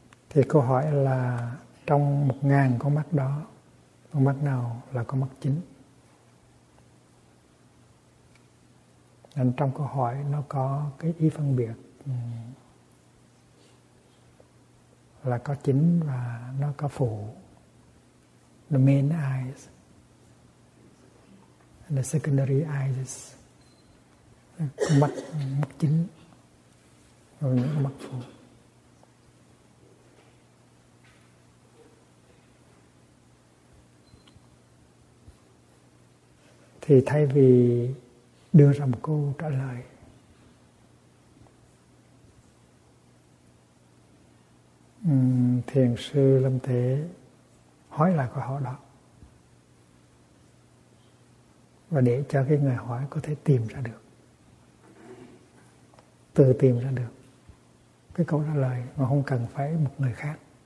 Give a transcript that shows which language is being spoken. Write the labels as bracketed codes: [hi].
[vi] Thì câu hỏi là trong 1.000 con mắt đó, con mắt nào là con mắt chính? Nên trong câu hỏi nó có cái ý phân biệt là có chính và nó có phụ. [en] The main eyes and the secondary eyes. [vi] Con mắt, mắt chính và những con mắt phụ. Thì thay vì đưa ra một câu trả lời, thiền sư Lâm Thế hỏi lại câu hỏi đó và để cho cái người hỏi có thể tìm ra được, tự tìm ra được cái câu trả lời mà không cần phải một người khác.